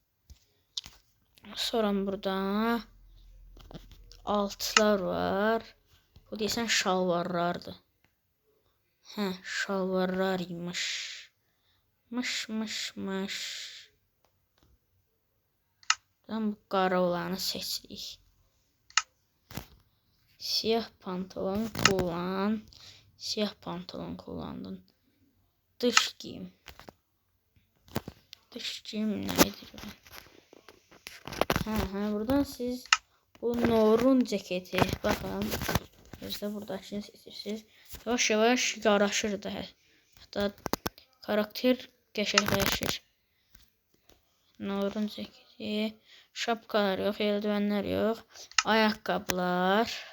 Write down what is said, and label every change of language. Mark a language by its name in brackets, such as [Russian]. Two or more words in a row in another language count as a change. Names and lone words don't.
[Azerbaijani] Sonra burada altlar var. Bu deyəsən şalvarlardır. Şalvarlar imiş. Mış. Buradan bu qara olanı seçirik. [Turkish] Siyah pantolon kullan. Siyah pantolon kullandın. Dış giyim. Dış giyim neydir? [Azerbaijani] Buradan siz bu Norun ceketi. Baxın. Gözdə buradakini seçirsiniz. Yavaş yaraşır da. Hatta karakter qəşəngləşir. Norun ceketi. Şapkalar yox, eldivənlər yox. Ayaqqabılar.